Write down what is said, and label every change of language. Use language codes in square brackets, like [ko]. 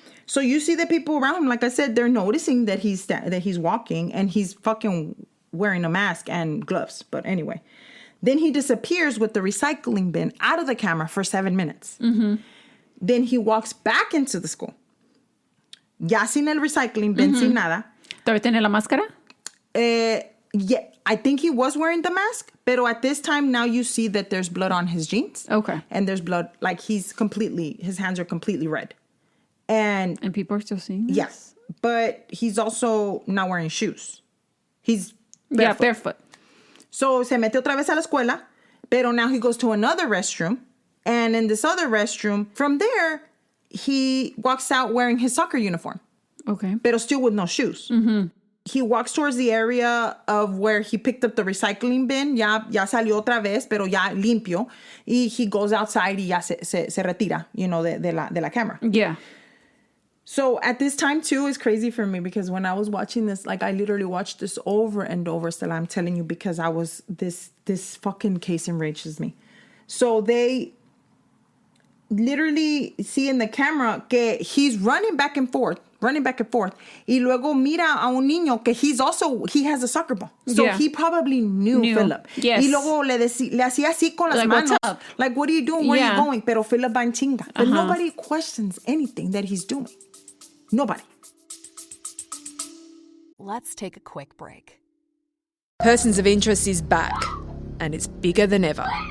[en] So you see the people around him, like I said, they're noticing that he's walking, and he's fucking wearing a mask and gloves. But anyway, then he disappears with the recycling bin out of the camera for 7 minutes. Mm-hmm. Then he walks back into the school. [es] Ya sin el recycling bin, sin nada. ¿Todavía tiene la máscara? [en] Yeah, I think he was wearing the mask. Pero at this time, now you see that there's blood on his jeans. Okay. And there's blood, like his hands are completely red. And people are still seeing this? Yes. Yeah, but he's also not wearing shoes. He's barefoot. Yeah, barefoot. [es] So se mete otra vez a la escuela, pero [en] now he goes to another restroom. And in this other restroom, from there, he walks out wearing his soccer uniform. Okay. Pero still with no shoes. Mm-hmm. He walks towards the area of where he picked up the recycling bin. [es] Ya salió otra vez, pero ya limpio. Y [en] he goes outside [es] y ya se retira, [en] you know, [es] de la camera. [en] Yeah. So at this time, too, it's crazy for me because when I was watching this, like I literally watched this over and over, Stella, I'm telling you, because I was, this fucking case enrages me. So they literally see in the camera que he's running back and forth. [es] Y luego mira a un niño que [en] he has a soccer ball. So he probably knew Phillip. Yes. [es] Y luego le hacía así con las manos. [en] What's up? Like, what are you doing? Where are you going? [es] Pero Phillip va en chinga. [en] But nobody questions anything that he's doing. Nobody. Let's take a quick break. Persons of Interest is back, and it's bigger than ever.